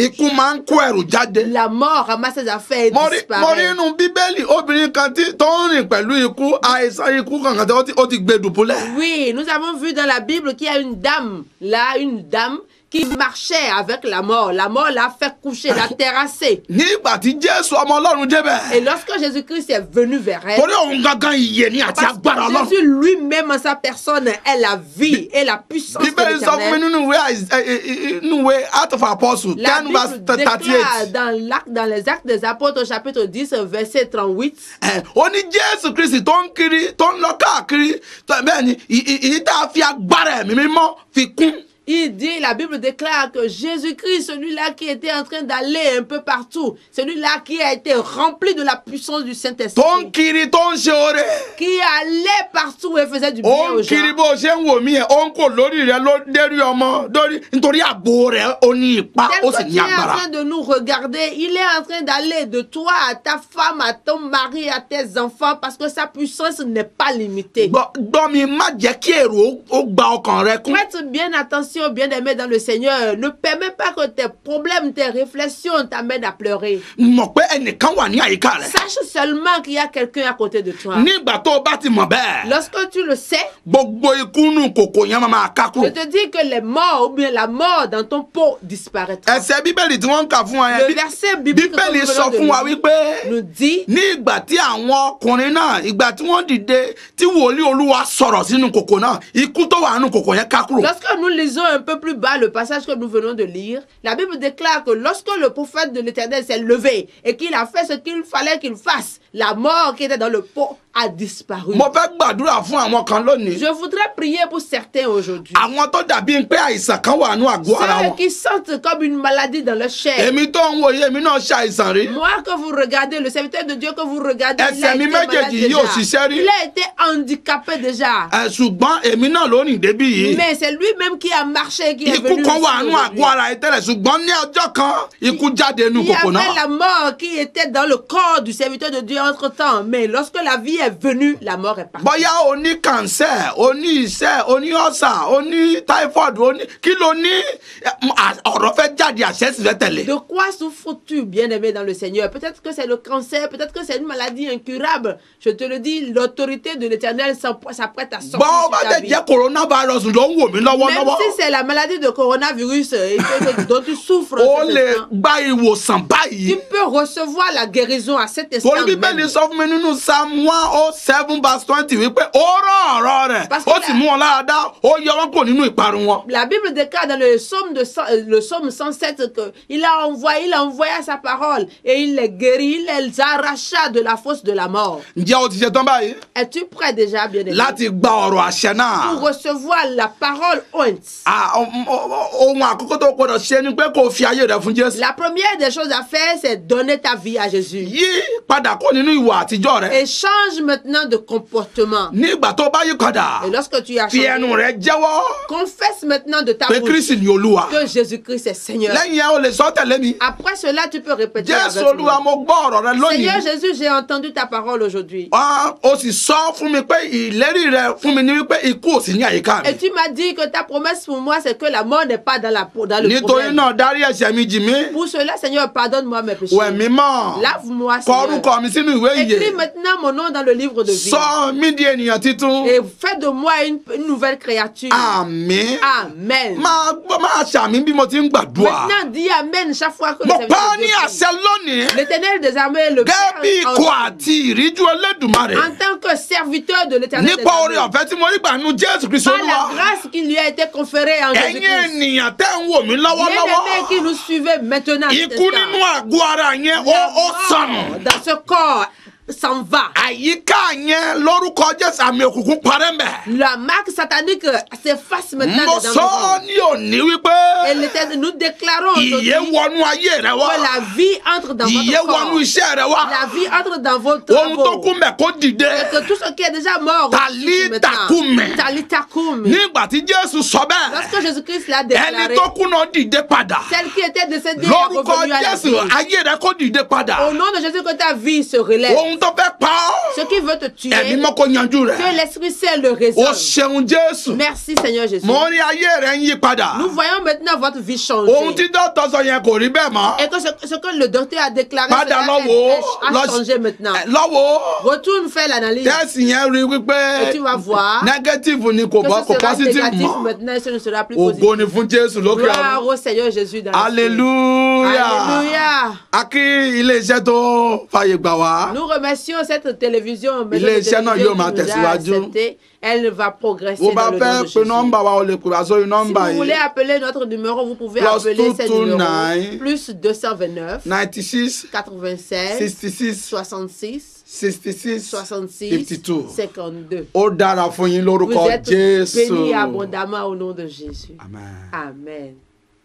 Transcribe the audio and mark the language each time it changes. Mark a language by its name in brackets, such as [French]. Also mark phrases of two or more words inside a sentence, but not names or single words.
[Yoruba] Ikú máa ń kó ẹrù jáde. [French] La mort ramasse ses affaires et [Yoruba] Mo rí [French] disparaît. [Yoruba] inú Bíbélì obìnrin kan tó ń rìn pẹ̀lú ikú, àìsàn ikú kankan tí ó ti gbé dùbúlẹ̀. [French] Oui, nous avons vu dans la Bible qu'il y a une dame, là, une dame qui marchait avec la mort. La mort l'a fait coucher, l'a terrassée. [Yoruba] Nígbà tí Jésù ọmọ Ọlọ́run débẹ̀. [French] Et lorsque Jésus-Christ est venu vers elle, [Yoruba] Torí òun gangan ìyè ni àti [French] parce [Yoruba] agbára [French] que [Yoruba] Ọlọ́run. [French] Jésus lui-même en sa personne est la vie et la puissance de [Yoruba] Bíbélì sọ fún mi [French] l'Éternel. [Yoruba] nínú ìwé [English] Acts of Apostles [French] La [English] 10 verse [French] Bible déclare [Yoruba] 38. [French] dans les Actes des Apôtres, au chapitre 10, verset 38, [Yoruba] Ó ní Jésù Kristi tó ń kiri tó ń lọ káàkiri bẹ́ẹ̀ ni ìyí tá a fi agbára ẹ̀mí mímọ́ fi kún. [French] il dit, la Bible déclare que Jésus-Christ, celui-là qui était en train d'aller un peu partout, celui-là qui a été rempli de la puissance du [Yoruba] Tó ń [French] Saint-Esprit, [Yoruba] kiri tó ń ṣe oore. [French] qui allait partout et faisait du bien [Yoruba] Ó [French] aux [Yoruba] ń kiri [French] gens. [Yoruba] bó ṣe ń wò mí ẹ̀ ó ń kò lórí rẹ̀ ló dérí ọmọ lórí nítorí àgbo rẹ̀ ó ní ipa [French] Tel [Yoruba] ó sì [French] que [Yoruba] ní [French] tu es en [Yoruba] agbára. [French] train de nous regarder, il est en train d'aller de toi à ta femme, à ton mari, à tes enfants, parce que sa puissance n'est pas limitée. [Yoruba] Gbọ́ mi má jẹ́ kí èrò ó gba ọkàn rẹ kún. [French] Prête bien attention, bien-aimé dans le Seigneur. Ne permets pas que tes problèmes, tes réflexions t'amènent à pleurer. [Yoruba] Mọ̀ pé ẹnìkan wà ní àyíká rẹ̀. [French] Sache seulement qu'il y a quelqu'un à côté de toi. [Yoruba] Nígbà tó o bá ti mọ̀ bẹ́ẹ̀. [French] Lorsque tu le sais, [Yoruba] Gbogbo ikú nù kòkò yẹn máa ká [French] je [Yoruba] kúrò. [French] te dis que les morts ou bien la mort dans ton pot disparaîtra. [Yoruba] Ẹsẹ̀ Bíbélì tí wọ́n ń kà fún wa [French] Le [Yoruba] yẹn. [French] verset biblique que [Yoruba] Bíbélì [French] nous [Yoruba] sọ [French] venons [Yoruba] fún wa [French] de [Yoruba] wípé [French] lire nous dit, [Yoruba] ní ìgbà tí àwọn ọkùnrin náà ìgbà tí wọ́n dìde tí wòlíì Olúwa sọ̀rọ̀ sínú kòkò náà ikú tó wà nínú kòkò yẹn ká kúrò. [French] lorsque nous lisons un peu plus bas le passage que nous venons de lire, la Bible déclare que lorsque le prophète de l'Éternel s'est levé et qu'il a fait ce qu'il fallait qu'il fasse, la mort qui était dans le pot a disparu. [Yoruba] Mo fẹ́ gbàdúrà fún àwọn kan lónìí. [French] Je voudrais prier pour certains aujourd'hui. [Yoruba] Àwọn tó dàbí pé àìsàn kan wà nínú àgọ́ ara [French] Ceux [Yoruba] wọn. [French] qui sentent comme une maladie dans leur chair. [Yoruba] Èmi tó ń wòye èmi náà ṣàìsàn rí. [French] Moi que vous regardez, le serviteur de Dieu que vous regardez, il a [Yoruba] Ẹsẹ̀ mi [French] été malade [Yoruba] méjèèjì yóò [French] déjà. [Yoruba] ṣiṣẹ́ rí. [French] Il a été handicapé déjà. [Yoruba] Ṣùgbọ́n èmi náà ló rìn débí yìí. [French] Mais c'est lui-même qui a marché, qui est [Yoruba] Ikú [French] venu [Yoruba] kan wà [French] ici [Yoruba] nínú [French] aujourd'hui. [Yoruba] àgọ́ ara yìí tẹ́lẹ̀ ṣùgbọ́n ní ọjọ́ kan ikú jáde nínú [French] Il y [Yoruba] kòkò [French] avait [Yoruba] náà. [French] la mort qui était dans le corps du serviteur de Dieu entre-temps. Mais lorsque la vie est venue, la mort est partie. [Yoruba] Bóyá o ní cancer, o ní ìṣẹ́, o ní ulcer, o ní typhoid, o ní kí ló ní ọ̀rọ̀ fẹ́ jáde àṣẹ sì fẹ́ tẹ̀lé. [French] De quoi souffres-tu, bien-aimé dans le Seigneur? Peut-être que c'est le cancer, peut-être que c'est une maladie incurable. Je te le dis, l'autorité de l'Éternel s'apprête à sortir [Yoruba] Bọ́ [French] sur [Yoruba] bá [French] ta [Yoruba] tẹ̀ [French] vie. [Yoruba] jẹ́ coronavirus ló ń wò mí [French] Même [Yoruba] lọ́wọ́lọ́wọ́. [French] si c'est la maladie de coronavirus dont tu souffres, [Yoruba] O [French] en cet [Yoruba] lè [French] instant, [Yoruba] gba ìwòsàn [French] tu [Yoruba] báyìí. [French] peux recevoir la guérison à cet instant [Yoruba] Torí Bíbélì [French] même. [Yoruba] sọ fún mi nínú Psalm 107 verse 20 wípé ó rán ọ̀rọ̀ rẹ̀, [French] Parce que [Yoruba] ó sì mú wọn lára dá, ó yọ wọn kò nínú ìparun wọn. [French] La Bible déclare dans le psaume 107 qu'il a envoyé sa parole et il les guérit, il les arracha de la fosse de la mort. [Yoruba] Ǹjẹ́ o ti ṣe tán báyìí? [French] Es-tu prêt déjà, bien-aimé, [Yoruba] Láti gba ọ̀rọ̀ àṣẹ náà. [French] pour recevoir la parole ointe? [Yoruba] Ohun àkọ́kọ́ tó gbọdọ̀ ṣe ni pé kó fi ayé rẹ fún Jésù. [French] La première des choses à faire, c'est donner ta vie à Jésus. [Yoruba] Yí padà kó nínú ìwà àtijọ́ rẹ. [French] Et change maintenant de comportement. [Yoruba] Nígbà tó bá yí padà, [French] Et lorsque tu as [Yoruba] fi [French] changé, [Yoruba] ẹnu rẹ jẹ́wọ́ [French] confesse maintenant de ta [Yoruba] pé [French] bouche [Yoruba] Kristi ni Olúwa. [French] que Jésus-Christ est Seigneur. [Yoruba] Lẹ́yìn yẹn o lè sọ tẹ̀lé mi. [French] Après cela, tu peux répéter [Yoruba] Jésù [French] avec [Yoruba] Olúwa, [French] moi. [Yoruba] mo gbọ́ ọ̀rọ̀ rẹ lónìí. [French] Seigneur Jésus, j'ai entendu ta parole aujourd'hui. [Yoruba] O sì sọ fún mi pé ìlérí rẹ fún mi ní wípé ikú ò sí ní àyíká mi. [French] Et tu m'as dit que ta promesse pour moi, c'est que la mort n'est pas dans le [Yoruba] Nítorí [French] problème. [Yoruba] náà dárí ẹ̀ṣẹ̀ mi jì mí. [French] Pour cela, Seigneur, pardonne-moi mes péchés. [Yoruba] Wẹ̀ mí mọ́. [French] Lave-moi, [Yoruba] Kọ [French] Seigneur. [Yoruba] orúkọ mi sínú ìwé [French] Écris [Yoruba] ìyè. [French] maintenant mon nom dans le livre de vie. [Yoruba] Sọ mí di ènìyàn titun. [French] Et fais de moi une nouvelle créature. [Yoruba] Àmín. [French] Amen. [Yoruba] Máa ṣàmì bí mo ti ń gbàdúrà. [French] Maintenant, dis Amen chaque fois que le [Yoruba] Mo [French] serviteur [Yoruba] pa [French] de [Yoruba] ní [French] Dieu [Yoruba] àṣẹ [French] prie. [Yoruba] lónìí. [French] L'Éternel des armées le [Yoruba] Gẹ́gẹ́ bí [French] Père [Yoruba] ikọ̀ àti ìríjú Olódùmarè. [French] en tant que serviteur de l'Éternel des [Yoruba] Nípa oore [French] armées. [Yoruba] ọ̀fẹ́ tí mo rí gbà nínú Jésù Kristi [French] Par la [Yoruba] Olúwa. [French] grâce qui lui a été conférée en [Yoruba] Ẹ̀yin [French] Jésus-Christ. [Yoruba] ènìyàn tẹ́ ń wò mí lọ́wọ́lọ́wọ́. [French] Bien-aimés qui nous suivez maintenant. [Yoruba] Ikú nínú àgọ́ ara yẹn ó sọnù. [French] Dans ce corps s'en va. [Yoruba] Àyíká yẹn lórúkọ Jésù àmì òkùnkùn parẹ́ mbẹ̀. [French] La marque satanique s'efface maintenant [Yoruba] Mo [French] dans [Yoruba] sọ [French] nos vies. [Yoruba] ní òní wípé [French] Et nous déclarons aujourd'hui [Yoruba] ìyè wọnú ayé rẹ wá. [French] que la vie entre dans [Yoruba] Ìyè [French] votre corps. [Yoruba] wọnú iṣẹ́ rẹ wá. [French] La vie entre dans vos [Yoruba] Ohun tó [French] travaux. [Yoruba] kú mbẹ̀ kó dìde. [French] Et que tout ce qui est déjà mort [Aramaic] Tali [French] maintenant. [Aramaic] takume. Tali takume. [Yoruba] Nígbà tí Jésù sọ bẹ́ẹ̀, [French] Lorsque Jésus-Christ l'a [Yoruba] ẹni [French] déclaré, [Yoruba] tó kú náà dìde padà. [French] celle qui était décédée est [Yoruba] Lórúkọ [French] revenue à la [Yoruba] Jésù [French] vie. [Yoruba] ayé rẹ kó dìde padà. [French] Au nom de Jésus, que ta vie se relève. [Yoruba] Ohun tó fẹ́ pa [French] Ce [Yoruba] ọ́, [French] qui veut te tuer, [Yoruba] ẹ̀mí mọ́ kó yanjú [French] que [Yoruba] rẹ̀. [French] l'Esprit Saint le [Yoruba] O [French] résolve. [Yoruba] ṣeun Jésù. [French] Merci Seigneur Jésus. [Yoruba] Mo rí ayé rẹ ń yí padà. [French] Nous voyons maintenant votre vie changer. [Yoruba] Ohun tí dọ́tọ̀ sọ yẹn kò rí bẹ́ẹ̀ mọ́. [French] Et que ce que le docteur a déclaré [Yoruba] Padà [French] cela [Yoruba] lọ́wọ́ [French] a changé maintenant. [Yoruba] lọ́wọ́ [French] Retourne faire l'analyse. [Yoruba] tẹ́sì yẹn rí [French] Et [Yoruba] wípé [French] tu vas voir [Yoruba] negative ni kò [French] que [Yoruba] bọ́ [French] ce [Yoruba] kò [French] sera [Yoruba] positive [French] négatif [Yoruba] mọ́. [French] maintenant et ce ne sera plus [Yoruba] Ògo [French] positif. [Yoruba] ni fún Jésù lókè [French] Gloire [Yoruba] ọ̀run. [French] au Seigneur Jésus dans le ciel. Alléluia. Alléluia. [Yoruba] A kí ilé-iṣẹ́ tó fàyè gbà wá. [French] Nous remercions cette télévision. maison de [Yoruba] Ilé-iṣẹ́ náà [French] télévision [Yoruba] yóò máa [French] qui nous a [Yoruba] tẹ̀síwájú. [French] accepté. Elle va progresser [Yoruba] Bó bá [French] dans le nom [Yoruba] fẹ́ [French] de [Yoruba] pe [French] Jésus. [Yoruba] nọ́mbà wa o lè pè wá sórí [French] Si [Yoruba] nọ́mbà [French] vous voulez [Yoruba] yìí. [French] appeler notre numéro, vous pouvez Plus appeler ce 229, numéro. Plus 229 96 96 66 66 66 66 52. 52. [Yoruba] Ó dára fún yín [French] Vous [Yoruba] lórúkọ [French] êtes [Yoruba] Jésù. [French] bénis abondamment au nom de Jésus. [Yoruba] Amen. [French] Amen.